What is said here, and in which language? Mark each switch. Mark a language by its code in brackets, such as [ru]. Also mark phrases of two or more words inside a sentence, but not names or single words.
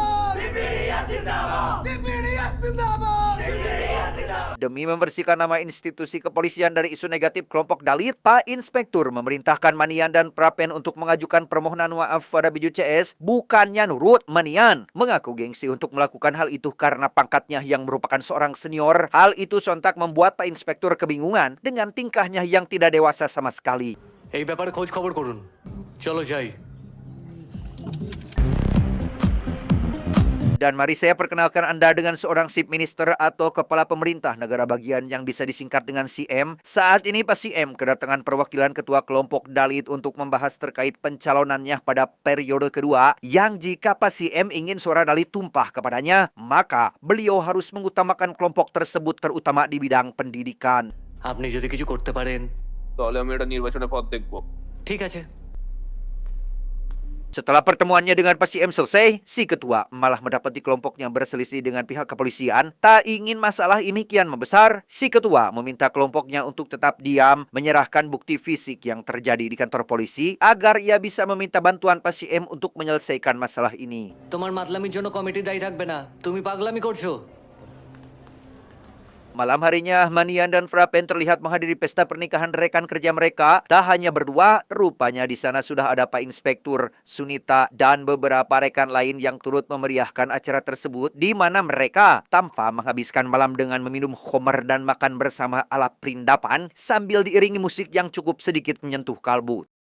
[id] Demi membersihkan nama institusi kepolisian dari isu negatif kelompok Dalit, Pak Inspektur memerintahkan Manian dan Prapen untuk mengajukan permohonan maaf pada Biju CS. Bukannya nurut, Manian mengaku gengsi untuk melakukan hal itu karena pangkatnya yang merupakan seorang senior. Hal itu sontak membuat Pak Inspektur kebingungan dengan tingkahnya yang tidak dewasa sama sekali. [bn] এই ব্যাপারে খোঁজ খবর করুন। চলো যাই। [id] Dan mari saya perkenalkan Anda dengan seorang [en] Chief Minister [id] atau Kepala Pemerintah Negara Bagian yang bisa disingkat dengan CM. Saat ini Pak CM kedatangan perwakilan Ketua Kelompok Dalit untuk membahas terkait pencalonannya pada periode kedua, yang jika Pak CM ingin suara Dalit tumpah kepadanya, maka beliau harus mengutamakan kelompok tersebut terutama di bidang pendidikan. [bn] আপনি যদি কিছু করতে পারেন। তাহলে আমি এটা নির্বাচনে পথ দেখব। ঠিক আছে। [id] Setelah pertemuannya dengan Pak M selesai, si ketua malah mendapati kelompoknya berselisih dengan pihak kepolisian. Tak ingin masalah ini kian membesar, si ketua meminta kelompoknya untuk tetap diam, menyerahkan bukti fisik yang terjadi di kantor polisi agar ia bisa meminta bantuan Pak M untuk menyelesaikan masalah ini. [bn] তোমার মাতলামির জন্য কমিটি দায়ী থাকবে না, তুমি পাগলামি করছো। [id] Malam harinya, Manian dan Prapen terlihat menghadiri pesta pernikahan rekan kerja mereka. Tak hanya berdua, rupanya di sana sudah ada Pak Inspektur, Sunita, dan beberapa rekan lain yang turut memeriahkan acara tersebut, di mana mereka tanpa menghabiskan malam dengan meminum khamar dan makan bersama ala perindapan sambil diiringi musik yang cukup sedikit menyentuh kalbu.